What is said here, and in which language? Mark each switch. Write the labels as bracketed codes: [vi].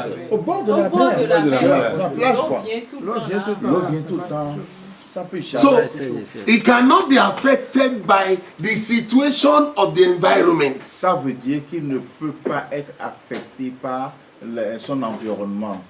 [fr] Au bord de la mer. La plage, quoi. L'eau vient tout le temps. Ça peut [en] So, it cannot be affected by the situation of the environment. [fr] Ça veut dire qu'il ne peut pas être affecté par son environnement.